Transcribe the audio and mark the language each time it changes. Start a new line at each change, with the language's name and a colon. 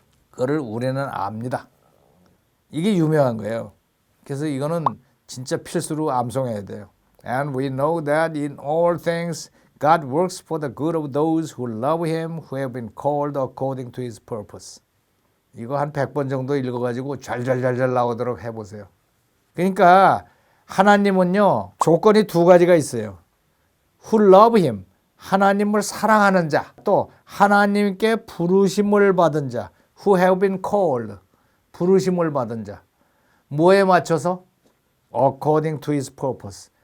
Korean: 그걸 우리는 압니다. 이게 유명한 거예요. 그래서 이거는 진짜 필수로 암송해야 돼요.
English: And we know that in all things God works for the good of those who love him, who have been called according to his purpose.
Korean: 이거 한 100번 정도 읽어가지고 잘잘잘잘 나오도록 해보세요. 그러니까 하나님은요, 조건이 두 가지가 있어요.
English: Who love him,
Korean: 하나님을 사랑하는 자, 또 하나님께 부르심을 받은 자,
English: who have been called,
Korean: 부르심을 받은 자. 뭐에 맞춰서?
English: According to his purpose,